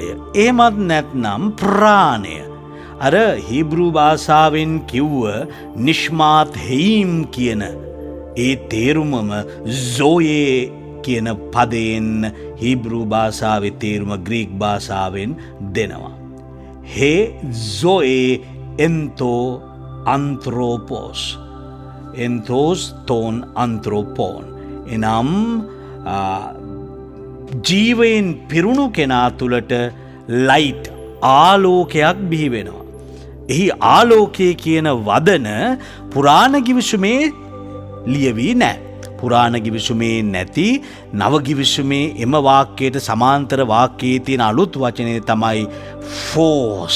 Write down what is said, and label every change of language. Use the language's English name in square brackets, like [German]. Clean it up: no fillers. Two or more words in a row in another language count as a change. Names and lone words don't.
[Sinhala] එහෙමත් නැත්නම් ප්‍රාණය. අර හීබ්‍රු භාෂාවෙන් කිව්ව [Hebrew] נשמת חיים [Sinhala] කියන ඒ තේරුමම zoe කියන පදයෙන් හීබ්‍රු භාෂාවේ තේරුම ග්‍රීක භාෂාවෙන් දෙනවා. [Greek] ἡ ζωὴ ἔντο ἄνθρωπος. ἐντὸς τῶν ἀνθρώπων. [Sinhala] එනම් ජීවයෙන් පිරුණු කෙනා තුළට ලයිට් ආලෝකයක් බිහි වෙනවා. එහි ආලෝකය කියන වදන පුරාණ ගිවිසුමේ ලියවී නෑ. පුරාණ ගිවිසුමේ නැති නව ගිවිසුමේ එම වාක්‍යයට සමාන්තර වාක්‍යයේ තියෙන අලුත් වචනය තමයි ෆෝස්.